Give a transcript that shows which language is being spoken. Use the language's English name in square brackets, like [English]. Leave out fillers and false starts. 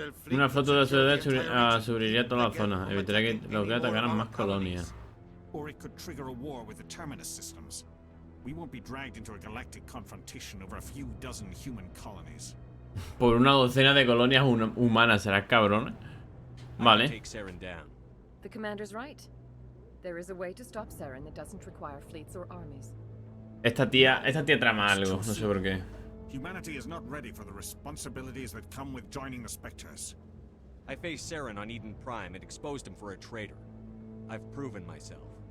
[Spanish] Una flota de la ciudad subiría toda la zona. Evitaría que los Geth atacaran más colonias. [English] Or it could trigger a war with the Terminus systems. We won't be dragged into a galactic confrontation over a few dozen human colonies. [Spanish] Por una docena de colonias humanas, serás cabrón. Vale. [English] The Commander's right. There is a way to stop Saren that doesn't require fleets or armies. [Spanish] Esta tía trama algo, no sé por qué. [English] Humanity is not ready for the responsibilities that come with joining the Spectres. I faced Saren on Eden Prime and exposed him for a traitor. I've proven myself.